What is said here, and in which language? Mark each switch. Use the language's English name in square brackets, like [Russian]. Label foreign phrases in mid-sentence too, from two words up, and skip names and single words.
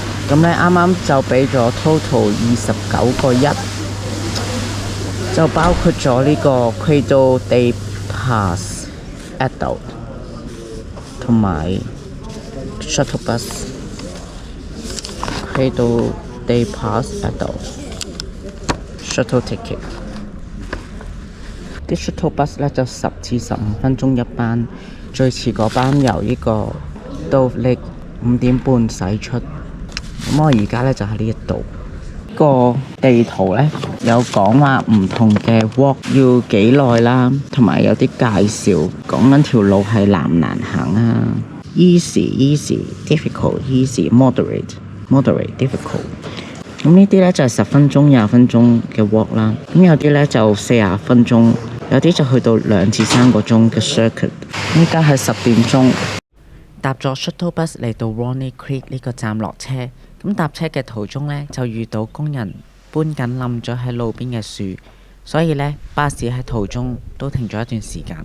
[Cantonese] 咁咧啱啱就俾咗 total 29.1，就包括咗呢個 Cradle Day Pass Adult 同埋 Shuttle Bus Cradle Day Pass Adult Shuttle Ticket。啲 [English] Shuttle Bus [Cantonese] 咧就10至15分鐘一班，最遲嗰班由呢個 Dove Lake 5點半駛出。咁我而家咧就喺呢一度。個地圖咧有講話唔同嘅 walk 要幾耐啦，同埋有啲介紹講緊條路係難唔難行啊 ， [English] easy、difficult、moderate、difficult。 [Cantonese] 咁呢啲咧就係10分鐘、20分鐘嘅 walk 啦。咁有啲咧就40分鐘，有啲就去到2至3個鐘嘅 circuit。依家係10點鐘，搭咗 [English] shuttle bus [Cantonese] 嚟到 Ronnie Creek 呢個站落車。咁搭車嘅途中呢，就遇到工人搬緊冧咗喺路邊嘅樹，所以呢，巴士喺途中都停咗一段時間。